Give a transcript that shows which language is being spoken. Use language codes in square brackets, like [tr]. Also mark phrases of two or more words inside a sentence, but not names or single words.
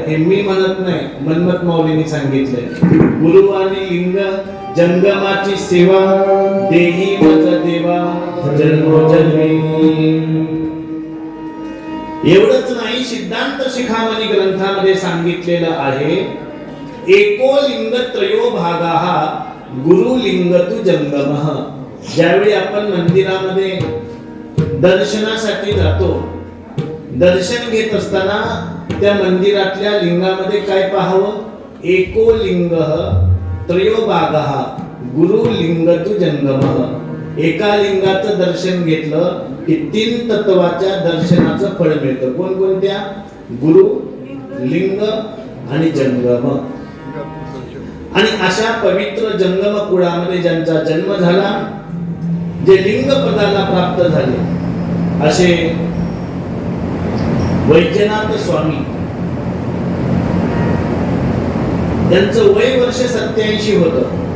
[mr] हे मी म्हणत नाही, मन्मथ माऊलींनी सांगितलंय. गुरु आणि लिंग जंगमाची सेवा, देही मज देवा जन्मोजन्मी. एवढंच नाही, सिद्धांत शिखामणी ग्रंथामध्ये सांगितलेलं आहे, [sa] एको लिंग त्रयो भागाः गुरु लिंग तु जंगमः. [mr] ज्यावेळी आपण मंदिरामध्ये दर्शनासाठी जातो, दर्शन घेत असताना त्या मंदिरातल्या लिंगामध्ये काय पाहावं? [sa] एको लिंगः त्रयो भागाः गुरु लिंग तु जंगमः. [mr] एका लिंगाचं दर्शन घेतलं की 3 तत्वाच्या दर्शनाचं फळ मिळतं. कोणकोणत्या? गुरु, लिंग आणि जंगम. आणि अशा पवित्र जंगम कुळामध्ये ज्यांचा जन्म झाला, जे लिंग पदाला प्राप्त झाले, असे वैजनाथ स्वामी, त्यांचं वय वर्ष 87 होतं.